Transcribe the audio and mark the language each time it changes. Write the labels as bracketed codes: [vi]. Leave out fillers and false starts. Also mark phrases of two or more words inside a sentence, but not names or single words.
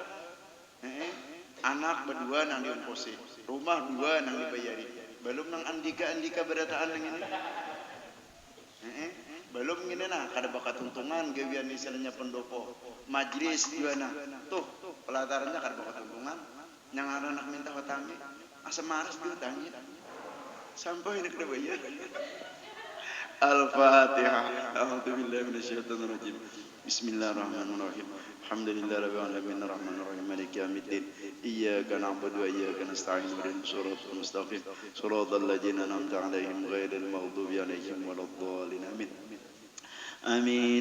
[bjn] anak berdua nang diungkusi, rumah 2 nang dibayari, belum nang andika berataan nang ini, belum gini nah kada bakat tuntungan gawian istilahnya pendopo majlis juga nah tuh pelatarannya kada bakat tuntungan nangaran anak minta hutang asam maras dihutangi sampai ini kena bayar. Al-Fatihah. [ar] أعوذ بالله من الشيطان الرجيم. بسم الله الرحمن الرحيم. الحمد لله رب العالمين الرحمن الرحيم مالك يوم الدين. إياك نعبد وإياك نستعين اهدنا الصراط المستقيم. صراط الذين أنعمت عليهم غير المغضوب عليهم ولا الضالين. آمين. آمين.